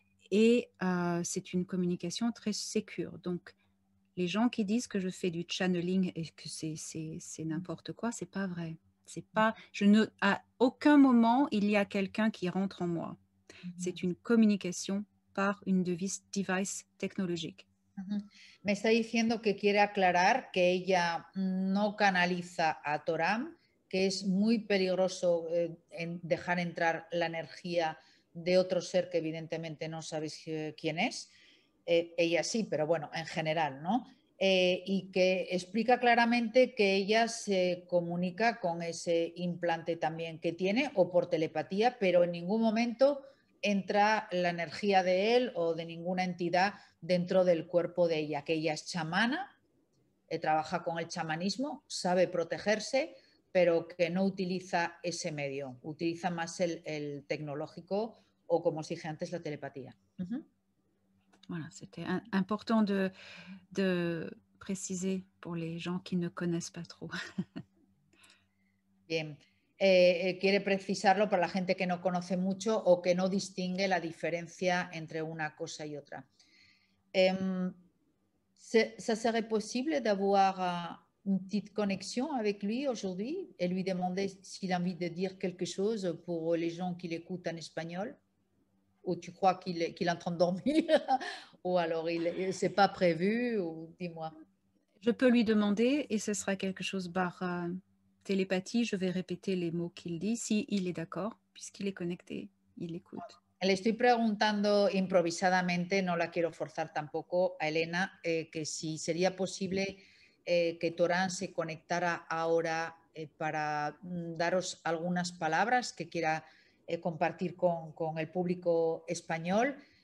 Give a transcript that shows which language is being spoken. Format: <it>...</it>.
<fr>Et c'est une communication très sécure. Donc, les gens qui disent que je fais du channeling et que c'est n'importe quoi, c'est pas vrai. À aucun moment, il y a quelqu'un qui rentre en moi. C'est une communication par une device technologique.</fr> <es>Me está diciendo que quiere aclarar que ella no canaliza a Toram, que es muy peligroso dejar entrar la energía de otro ser que evidentemente no sabéis quién es. Ella sí, pero bueno, en general, ¿no? Y que explica claramente que ella se comunica con ese implante también que tiene o por telepatía, pero en ningún momento entra la energía de él o de ninguna entidad dentro del cuerpo de ella, que ella es chamana, trabaja con el chamanismo, sabe protegerse, pero que no utiliza ese medio, utiliza más el tecnológico o, como os dije antes, la telepatía.</es> <fr>Voilà, c'était important de préciser pour les gens qui ne connaissent pas trop. Bien.</fr> <es>Quiere precisarlo para la gente que no conoce mucho o que no distingue la diferencia entre una cosa y otra.</es> <fr>Ça serait possible d'avoir une petite connexion avec lui aujourd'hui et lui demander s'il a envie de dire quelque chose pour les gens qui l'écoutent en espagnol? Ou tu crois qu'il est en train de dormir? Ou alors c'est pas prévu? Ou dis-moi. Je peux lui demander et ce sera quelque chose par télépathie. Je vais répéter les mots qu'il dit, s'il est d'accord, puisqu'il est connecté, il écoute.</fr> <es>Le estoy preguntando improvisadamente, no la quiero forzar tampoco a Elena, que si sería posible que Torán se conectara ahora para daros algunas palabras que quiera compartir con el público español.</es>